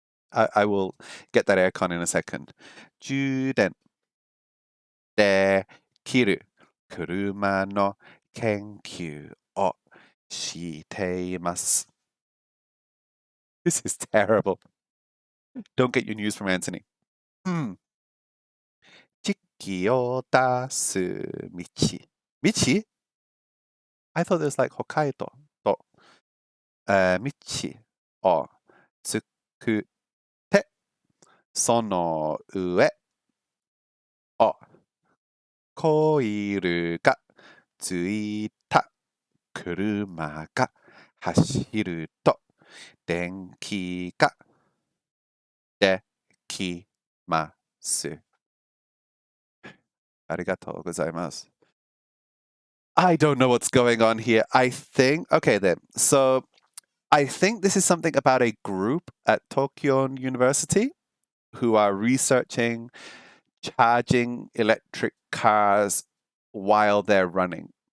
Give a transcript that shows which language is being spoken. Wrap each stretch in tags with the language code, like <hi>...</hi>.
<en>I will get that aircon in a second.</en> <ja>充電できる車の研究をしています。</ja> <en>This is terrible. Don't get your news from Anthony.</en> <ja>地気を出す道</ja> <en>I thought it was like</en> <ja>北海道と道を作ってその上をコイルがついた車が走ると電気ができます。ありがとうございます。</ja> <en>I don't know what's going on here. Okay then. So I think this is something about a group at Tokyo University who are researching charging electric cars while they're running.</en>